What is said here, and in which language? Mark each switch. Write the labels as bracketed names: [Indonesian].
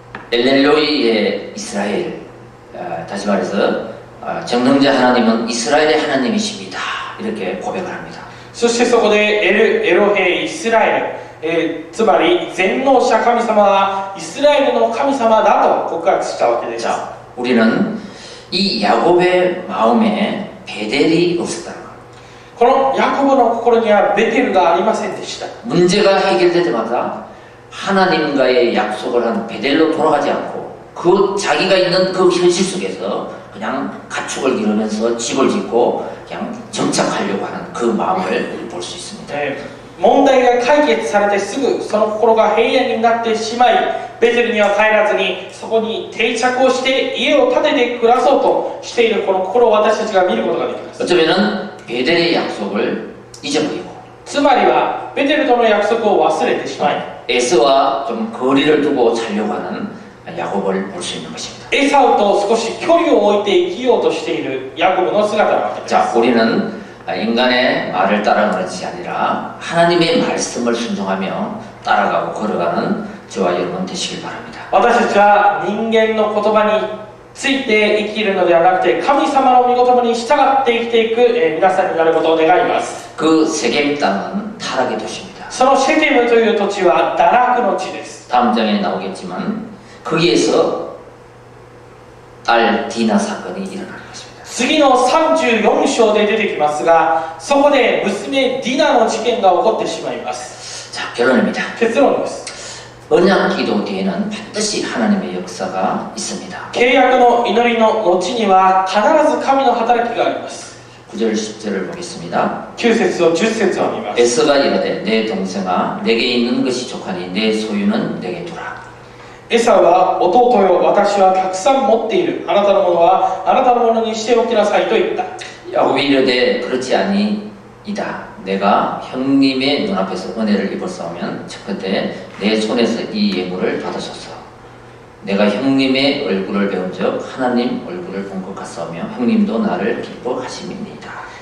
[Korean] 엘렐로이의 이스라엘, 다시 말해서 정령자 하나님은 이스라엘의 하나님이십니다. 이렇게 고백을 합니다. [Japanese] そしてそこでエロヘイスラエル、つまり全能者神様はイスラエルの神様だと告白したわけです。 [Korean] 자, 우리는 이 야곱의 마음에 베델이 없었다는 것. [Japanese] このヤコブの心にはベテルがありませんでした。 [Korean] 문제가 해결될 때마다 하나님과의 약속을 한 베델로 돌아가지 않고 그 자기가 있는 그 현실 속에서 그냥 가축을 기르면서 집을 짓고 그냥 정착하려고 하는 그 마음을 볼 수 있습니다. [Japanese] 問題が解決されてすぐその心が平安になってしまい、ベテルには帰らずにそこに定着をして家を建てて暮らそうとしているこの心を私たちが見ることができます。 [Korean] 어쩌면은 베델의 약속을 잊어버리고 [Japanese] つまりはベテルとの約束を忘れてしまい、 [Korean] 에서와 좀 거리를 두고 살려고 하는 야곱을 볼 수 있는 것입니다. [Japanese] エサウと少し距離を置いて生きようとしているヤコブの姿なわけです。 [Korean] 자, 우리는 인간의 말을 따라가는 것이 아니라 하나님의 말씀을 순종하며 따라가고 걸어가는 저와 여러분 되시길 바랍니다. [Japanese] 私たちは人間の言葉について生きるのではなくて神様の御言葉に従って生きていく皆さんになることを願います。 [Korean] 그 세겜 땅은 타락의 도시입니다. [Japanese] そのシェケムという土地は堕落の地です。 [Korean] 다음 장에 나오겠지만 거기에서 딸 디나 사건이 일어나는 것입니다. [Japanese] 次の34章で出てきますが、そこで娘ディナの事件が起こってしまいます。 [Korean] 자, 결론입니다. [Japanese] 結論です。 [Korean] 언약 기도 뒤에는 반드시 하나님의 역사가 있습니다. [Japanese] 契約の祈りの後には必ず神の働きがあります。 [Korean] 9절 10절을 보겠습니다. [Japanese] 9節と10節を見ます。 [Korean] 에서가 이르되 내 동생아 내게 있는 것이 족하니 내 소유는 내게 두라. [Japanese] エサウは弟よ、私はたくさん持っている。あなたのものはあなたのものにしておきなさいと言った。 [Korean] 야곱이 이르되 그렇지 아니이다. 내가 형님의 눈앞에서 은혜를 입었사오면 첫 번째 내 손에서 이 예물을 받으소서. 내가 형님의 얼굴을 배운 적 하나님 얼굴을 본 것 같사오며 형님도 나를 기뻐하심이니이다.